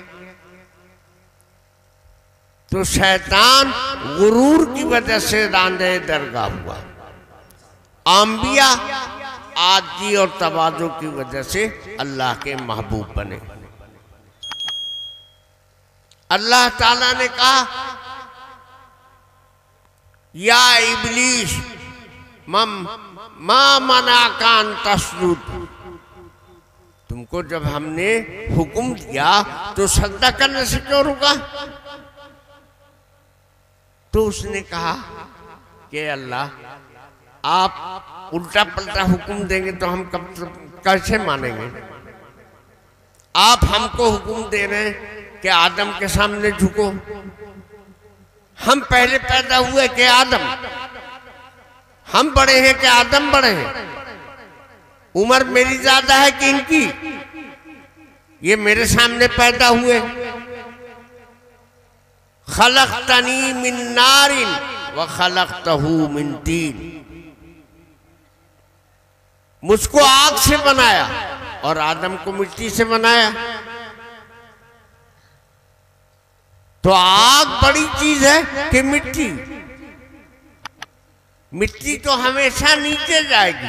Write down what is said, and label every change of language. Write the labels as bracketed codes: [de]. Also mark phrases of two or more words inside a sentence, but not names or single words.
[hi] तो शैतान गुरूर की वजह से रांदे दरगाह हुआ, अंबिया आजी और तवाज़ु की वजह से अल्लाह के महबूब बने। अल्लाह ताला ने कहा, [ar] يا إبليس ما منعك أن تسجد, [hi] तुमको जब हमने हुक्म दिया तो सजदा करने से क्यों रुका? तो उसने कहा कि अल्लाह, आप उल्टा पलटा हुक्म देंगे तो हम कैसे मानेंगे? आप हमको हुक्म दे रहे हैं कि आदम के सामने झुको। हम पहले पैदा हुए कि आदम? हम बड़े हैं कि आदम बड़े हैं? उम्र मेरी ज्यादा है कि इनकी? ये मेरे सामने पैदा हुए। [ar] خلقتني من نار وخلقته من طين, [hi] मुझको आग से बनाया और आदम को मिट्टी से बनाया। तो आग बड़ी चीज है कि मिट्टी? मिट्टी तो हमेशा नीचे जाएगी।